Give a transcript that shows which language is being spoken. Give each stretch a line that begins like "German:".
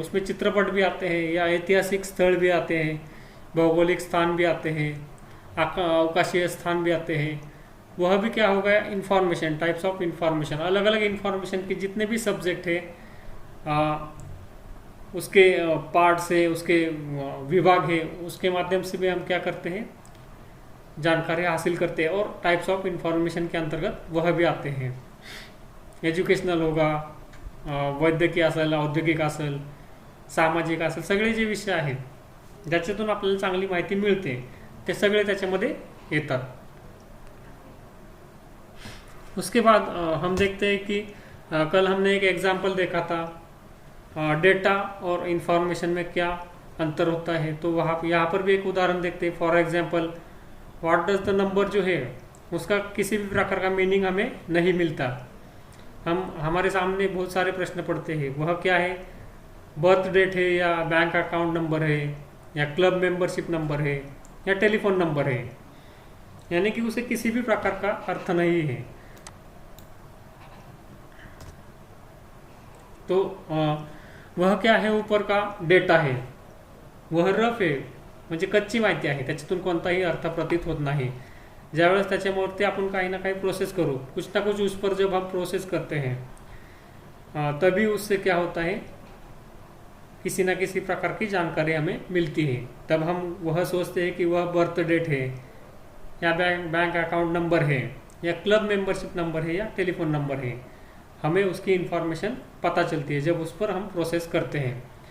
Hindi: उसमें चित्रपट भी आते हैं या ऐतिहासिक स्थल भी आते हैं, भौगोलिक स्थान भी आते हैं, अवकाशीय स्थान भी आते हैं, वह भी क्या हो गया, इंफॉर्मेशन, टाइप्स ऑफ इंफॉर्मेशन। अलग अलग इंफॉर्मेशन के जितने भी सब्जेक्ट है, उसके पार्ट से, उसके विभाग है, उसके माध्यम से भी हम क्या करते हैं, जानकारी हासिल करते हैं, और टाइप्स ऑफ इंफॉर्मेशन के अंतर्गत वह भी आते हैं। एज्युकेशनल होगा,
Marathi: वैद्यकीय असेल, औद्योगिक असेल, सामाजिक असेल, सगळे जे विषय आहेत ज्याच्यातून आपल्याला चांगली माहिती मिळते, ते सगळे त्याच्यामध्ये येतात।
Hindi: उसके बाद हम देखते हैं कि कल हमने एक एग्जाम्पल देखा था, डेटा और इंफॉर्मेशन में क्या अंतर होता है। तो वहाँ यहाँ पर भी एक उदाहरण देखते हैं। For example,
English: what does the number
Hindi: जो है उसका किसी भी प्रकार का मीनिंग हमें नहीं मिलता। हमारे सामने बहुत सारे प्रश्न पड़ते हैं, वह क्या है, बर्थ डेट है या बैंक अकाउंट नंबर है या क्लब मेंबरशिप नंबर है या टेलीफोन नंबर है, यानी कि उसे किसी भी प्रकार का अर्थ नहीं है। तो वह क्या है, ऊपर का डेटा है, वह रफ है,
Marathi: म्हणजे कच्ची माहिती आहे, त्याच्यातून कोणताही अर्थ प्रतीत होत नाही। ज्यावेळेस त्याच्यावरती आपण काही ना काही प्रोसेस करू,
Hindi: कुछ ना कुछ उस पर जब हम प्रोसेस करते हैं, तभी उससे क्या होता है, किसी न किसी प्रकार की जानकारी हमें मिलती है। तब हम वह सोचते हैं कि वह बर्थ डेट है या बैंक अकाउंट नंबर है या क्लब मेंबरशिप नंबर है या टेलीफोन नंबर है, हमें उसकी इंफॉर्मेशन पता चलती है जब उस पर हम प्रोसेस करते हैं।